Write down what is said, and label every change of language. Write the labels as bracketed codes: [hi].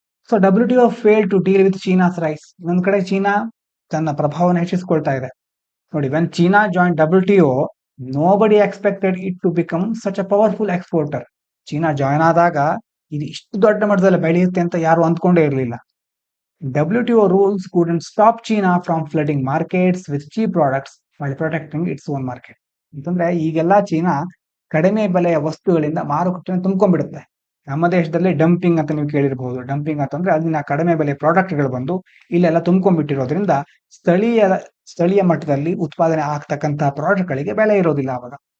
[en] So WTO fail to deal with China's rise. [kn] ಇನ್ನೊಂದ್ ಕಡೆ China ತನ್ನ ಪ್ರಭಾವವನ್ನು ಹೆಚ್ಚಿಸಿಕೊಳ್ತಾ ಇದೆ. [en] ನೋಡಿ, when China join WTO, nobody expected it to become such a powerful exporter. [kn] China join ಆದಾಗ ಇದು ಇಷ್ಟು ದೊಡ್ಡ ಮಟ್ಟದಲ್ಲಿ ಬೆಳೆಯುತ್ತೆ ಅಂತ ಯಾರು ಅಂದ್ಕೊಂಡೇ ಇರಲಿಲ್ಲ. [en] WTO rules couldn't stop China from flooding markets with cheap products while protecting its own market. [kn] ಅಂತಂದ್ರೆ ಈಗೆಲ್ಲ ಚೀನಾ ಕಡಿಮೆ ಬೆಲೆಯ ವಸ್ತುಗಳಿಂದ ಮಾರುಕಟ್ಟೆಯನ್ನು ತುಂಬ್ಕೊಂಡ್ಬಿಡುತ್ತೆ. ನಮ್ಮ ದೇಶದಲ್ಲಿ ಡಂಪಿಂಗ್ ಅಂತ ನೀವು ಕೇಳಿರಬಹುದು. ಡಂಪಿಂಗ್ ಅಂತಂದ್ರೆ ಅಲ್ಲಿನ ಕಡಿಮೆ ಬೆಲೆ ಪ್ರಾಡಕ್ಟ್ಗಳು ಬಂದು ಇಲ್ಲೆಲ್ಲ ತುಂಬ್ಕೊಂಡ್ಬಿಟ್ಟಿರೋದ್ರಿಂದ ಸ್ಥಳೀಯ ಮಟ್ಟದಲ್ಲಿ ಉತ್ಪಾದನೆ ಆಗ್ತಕ್ಕಂತಹ ಪ್ರಾಡಕ್ಟ್ಗಳಿಗೆ ಬೆಲೆ ಇರೋದಿಲ್ಲ ಅವಾಗ.